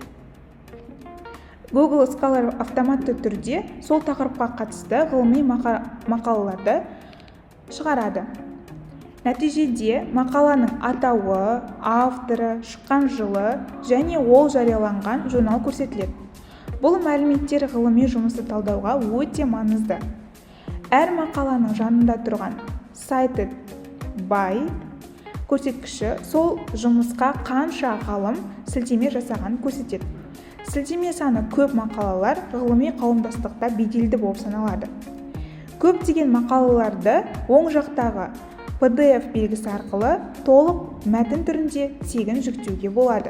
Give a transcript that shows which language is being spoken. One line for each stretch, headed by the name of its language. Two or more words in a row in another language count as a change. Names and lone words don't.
Kazakh: Google Scholar автоматты түрде сол тақырыпқа қатысты ғылыми мақалаларды шығарады. Нәтижеде мақаланың атауы, авторы, шыққан жылы және ол жарияланған журнал көрсетіледі. Бұл мәліметтер ғылыми жұмысты талдауға өте маңызды. Әр мақаланың жанында тұрған
English: cited by
Kazakh: көрсеткіші сол жұмысқа қанша ғалым сілтеме жасаған көрсетеді. Сілтеме саны көп мақалалар ғылыми қауымдастықта беделді болып саналады. Көптеген мақалаларды оң жақтағы PDF белгісі арқылы толық мәтін түрінде тегін жүктеуге болады.